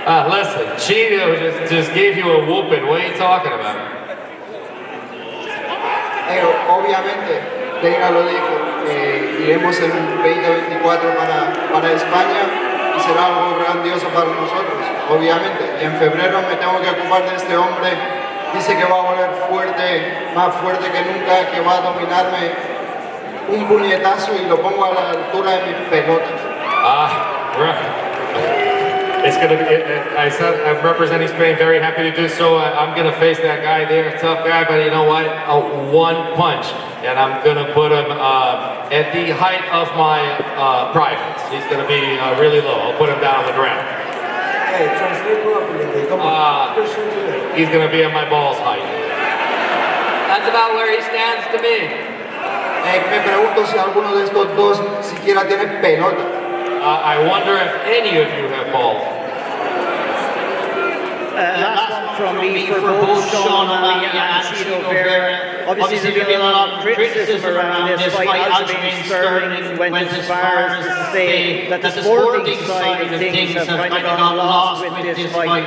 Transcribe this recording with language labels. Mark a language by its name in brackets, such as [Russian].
[English] Listen, Cheeto just gave you a whooping. What are you talking about? [Spanish] Obviamente, Dana lo dijo, iremos en 2024 para España y será algo grandioso para nosotros, obviamente. Y en febrero me tengo que ocupar de este hombre. Dice que va a volver fuerte, más fuerte que nunca, que va a dominarme un puñetazo y lo pongo a la altura de mis pelotas. [English] It's gonna be. I said I'm representing Spain. Very happy to do so. I'm gonna face that guy there, tough guy. But you know what? One punch, and I'm gonna put him at the height of my privates. He's gonna be really low. I'll put him down on the ground. Hey, translate properly. Come on. He's gonna be at my balls height. That's about where he stands to me. [Spanish] Me pregunto si alguno de estos dos siquiera tiene pelota. [English] I wonder if any of you have balls. Last one from me for both Sean O'Malley and Cheeto Vera. Obviously there's been a lot of criticism around this fight. Aljamain Sterling went as far as to say that the sporting side of things have kind of gone lost with this fight.